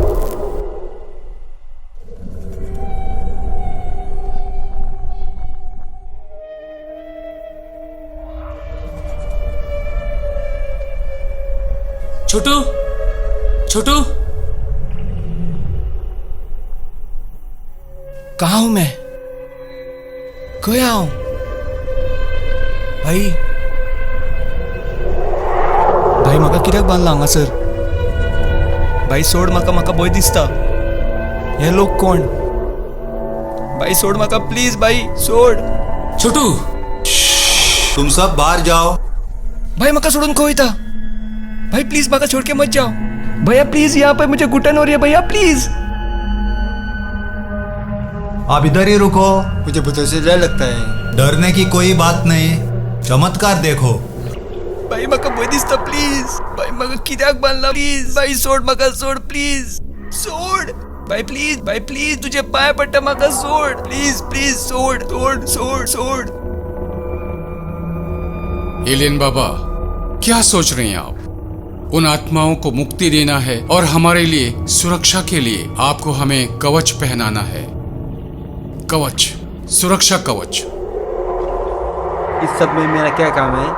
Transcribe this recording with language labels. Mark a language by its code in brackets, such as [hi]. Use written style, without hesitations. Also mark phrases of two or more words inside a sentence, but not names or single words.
[hi] छोटू कहाँ हूं मैं? गया हूं [kok] भाई म्हाका कित्याक बांदला हांगासर? भाई सोड म्हाका भंय दिसता. हे लोक कोण? भाई सोड म्हाका प्लीज. भाई सोड. [hi] छोटू तुम सब बाहर जाओ. [kok] भाई म्हाका सोडून खंय वयता? [hi] भाई प्लीज म्हाका छोड़ के मत जाओ. भैया प्लीज, यहाँ पे मुझे घुटन हो रही है भैया प्लीज. आप इधर ही रुको. मुझे भूतों से डर लगता है. डरने की कोई बात नहीं. चमत्कार देखो. [kok] भाई म्हाका भंय दिसता प्लीज. भाई म्हाका कित्याक बांदला प्लीज. भाई सोड म्हाका सोड प्लीज. सोड भाई प्लीज तुझे पाय पडटा म्हाका सोड प्लीज सोड सोड सोड सोड. [hi] एलियन बाबा, क्या सोच रहे हैं आप? उन आत्माओं को मुक्ति देना है और हमारे लिए सुरक्षा के लिए आपको हमें कवच पहनाना है. कवच, सुरक्षा कवच. इस सब में मेरा क्या काम है?